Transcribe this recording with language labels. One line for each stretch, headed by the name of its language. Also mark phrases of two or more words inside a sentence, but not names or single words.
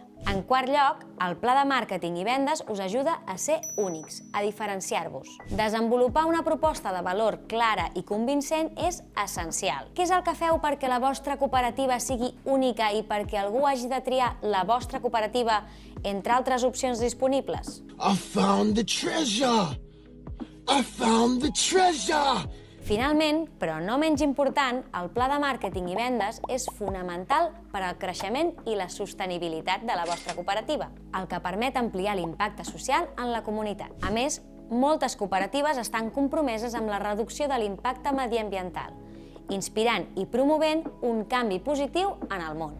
Catalan: En quart lloc, el pla de màrqueting i vendes us ajuda a ser únics, a diferenciar-vos. Desenvolupar una proposta de valor clara i convincent és essencial. Què és el que feu perquè la vostra cooperativa sigui única i perquè algú hagi de triar la vostra cooperativa entre altres opcions disponibles?
English: I found the treasure! I found the treasure!
Catalan: Finalment, però no menys important, el pla de màrqueting i vendes és fonamental per al creixement i la sostenibilitat de la vostra cooperativa, el que permet ampliar l'impacte social en la comunitat. A més, moltes cooperatives estan compromeses amb la reducció de l'impacte mediambiental, inspirant i promovent un canvi positiu en el món.